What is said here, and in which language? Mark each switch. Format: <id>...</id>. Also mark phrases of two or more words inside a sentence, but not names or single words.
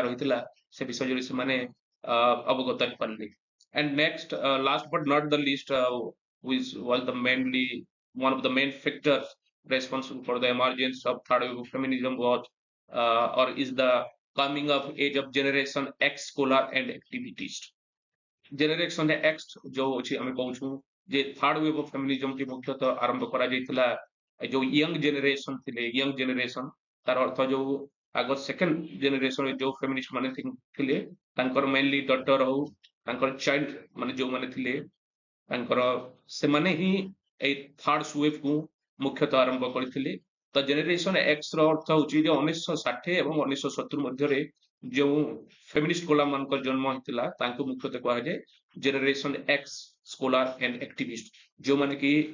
<or>ରହିଥିଲା ସେ ବିଷୟରେ ସେମାନେ ଅବଗତ ହେଇପାରିଲେ</or> <en>and next last but not the least which was the mainly one of the main factors responsible for the emergence of third wave feminism was or is the coming of age of generation X scholar and activist generation X</en> <or>ଯୋଉ ଅଛି ଆମେ କହୁଛୁ ଯେ</or> <en>third wave of feminism</en> <or>ଟି ମୁଖ୍ୟତଃ ଆରମ୍ଭ କରାଯାଇଥିଲା ଯୋଉ</or> <en>young generation</en> <or>ଥିଲେ</or> <en>young generation</en> <or>ତାର ଅର୍ଥ ଯୋଉ ଆଗ ସେକେଣ୍ଡ ଜେନେରେସନ ଯୋଉ ଫେମିନିଷ୍ଟ ମାନେ ଥିଲେ ତାଙ୍କର</or> <en>mainly daughter</en> <or>ହଉ ତାଙ୍କର ଚାଇଲ୍ଡ ମାନେ ଯୋଉମାନେ ଥିଲେ ତାଙ୍କର ସେମାନେ ହିଁ ଏଇ</or> <en>third wave</en> <or>କୁ ମୁଖ୍ୟତଃ ଆରମ୍ଭ କରିଥିଲେ ତ</or> <en>generation X</en> <or>ର ଅର୍ଥ ହଉଛି ଯେ 1960 ଏବଂ 1970 ମଧ୍ୟରେ ଯେଉଁ</or> <en>feminist scholar</en> <or>ମାନଙ୍କର ଜନ୍ମ ହେଇଥିଲା ତାଙ୍କୁ ମୁଖ୍ୟତଃ କୁହାଯାଏ</or> <en>generation X scholar and activist</en> <or>ଯେଉଁମାନେ କି</or>